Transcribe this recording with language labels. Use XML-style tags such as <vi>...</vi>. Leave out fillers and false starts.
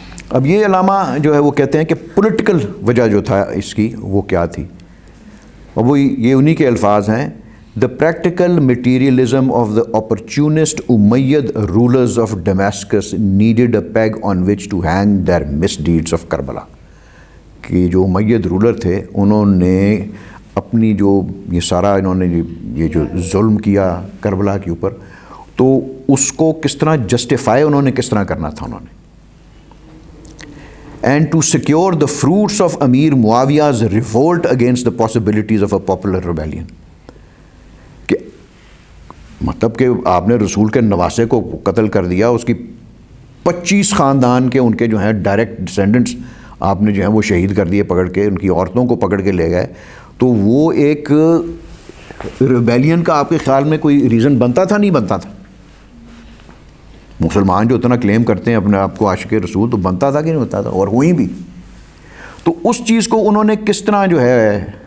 <ur>اب یہ علامہ جو ہے وہ کہتے ہیں کہ پولیٹیکل وجہ جو تھا اس کی وہ کیا تھی, اور وہ یہ انہی کے الفاظ ہیں,</ur> <en>the practical materialism of the opportunist Umayyad rulers of Damascus needed a peg on which to hang their misdeeds of Karbala.</en> <ur>کہ جو امید رولر تھے انہوں نے اپنی جو یہ سارا انہوں نے یہ جو ظلم کیا کربلا کے اوپر, تو اس کو کس طرح جسٹیفائی انہوں نے کس طرح کرنا تھا انہوں نے.</ur> <en>And to secure the fruits of Amir Muawiya's revolt against the possibilities of a popular rebellion.</en> <ur>کہ مطلب کہ آپ نے رسول کے نواسے کو قتل کر دیا, اس کی 25 خاندان کے ان کے جو ہیں ڈائریکٹ ڈسینڈنٹس آپ نے جو ہیں وہ شہید کر دیے پکڑ کے, ان کی عورتوں کو پکڑ کے لے گئے, تو وہ ایک ریبیلین کا آپ کے خیال میں کوئی ریزن بنتا تھا نہیں بنتا تھا؟ مسلمان جو اتنا کلیم کرتے ہیں اپنے آپ کو عاشق رسول, تو بنتا تھا کہ نہیں بنتا تھا, اور ہوئی بھی. تو اس چیز کو انہوں نے کس طرح جو ہے</ur>